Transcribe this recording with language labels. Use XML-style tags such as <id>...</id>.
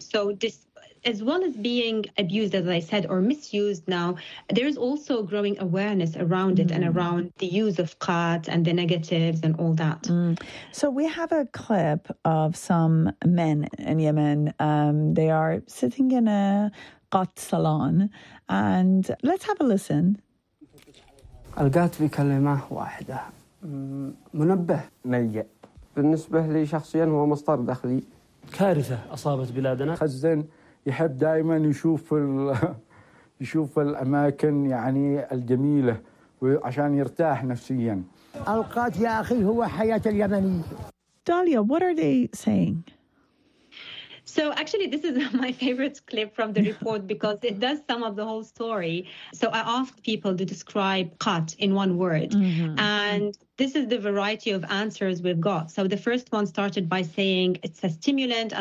<en>So this, as well as being abused, as I said, or misused now, there's also growing awareness around it and around the use of qat and the negatives and all that. Mm. So we have a clip of some men in Yemen. They are sitting in a qat salon, and let's have a listen.</en> <ar>Al-qat bi kalima wahida. منبه ميء بالنسبة لي شخصيا هو مصدر دخلي كارثة أصابت بلادنا خزن يحب دائما يشوف الأماكن يعني الجميلة عشان يرتاح نفسيا القات يا أخي هو حياة اليمني</ar> <en>داليا, what are they saying? So actually, this is my favorite clip from the report because it does sum up the whole story. So I asked people to describe qat in one word. Mm-hmm. And this is the variety of answers we've got. So the first one started by saying it's a stimulant.</en>